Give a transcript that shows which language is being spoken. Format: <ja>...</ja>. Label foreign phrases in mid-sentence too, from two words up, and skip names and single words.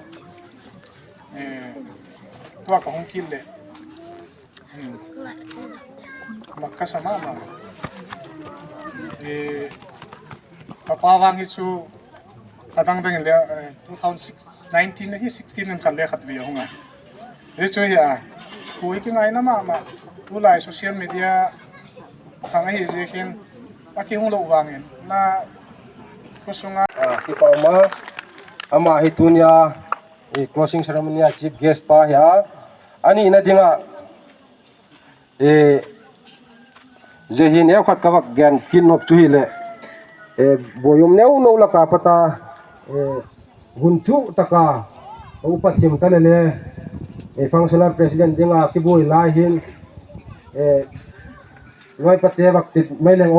<tcz>to ka hung kin le makka sama ma papa wang hi chu adang dang le 2019 hi 16 nan kan le khat vi hunga re chu ya kui ki ngai na ma tu lai</tcz> <en>social media</en> <tcz>thang hi je khin aki hung lo wangin na kusunga ki pauma ama hi tunya</tcz> <en>closing ceremony chief guest</en> <tcz>pa ya ani na dinga jehin e khat kawak gan kin nok chu hi le boyum neu no la ka pata gunchu taka upathim ta le</tcz> <en>functional president</en> <tcz>dinga ki boi lai hin loi pate bak tit maileng</tcz>